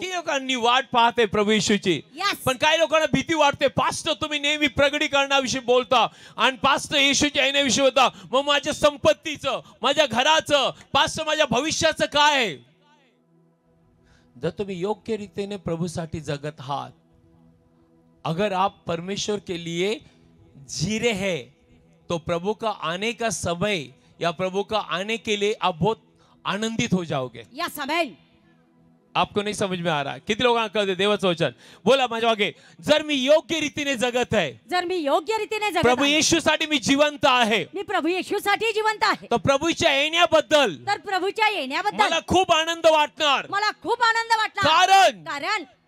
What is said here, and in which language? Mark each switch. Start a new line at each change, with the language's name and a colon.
Marathi: किती लोकांनी वाट पाहते प्रभू येशूची. पण काही लोकांना भीती वाटते. पास्टर तुम्ही नेहमी प्रगटीकरणाविषयी बोलता आणि पास्टर येशूच्या येण्याविषयी होता, मग माझ्या संपत्तीचं, माझ्या घराचं, पास्टर माझ्या भविष्याचं काय आहे. जर तुम्ही योग्य रीतीने प्रभूसाठी जगत आहात
Hindi: अगर आप परमेश्वर के लिए जी रहे हैं तो प्रभु का आने का समय या प्रभु का आने के लिए आप बहुत आनंदित हो जाओगे। या समय आपको नहीं समझ में आ रहा?
Marathi: किती लोकांना कळते देवाचं वचन? बोला माझ्या मागे, जर मी योग्य रीतीने जगत आहे, जर मी योग्य रीतीने जगत प्रभू आहे, येशूसाठी मी जिवंत आहे, मी प्रभू येशूसाठी जिवंत आहे, तर प्रभूच्या येण्याबद्दल तर प्रभूच्या येण्याबद्दल मला खूप आनंद वाटणार। मला खूप आनंद वाटला, कारण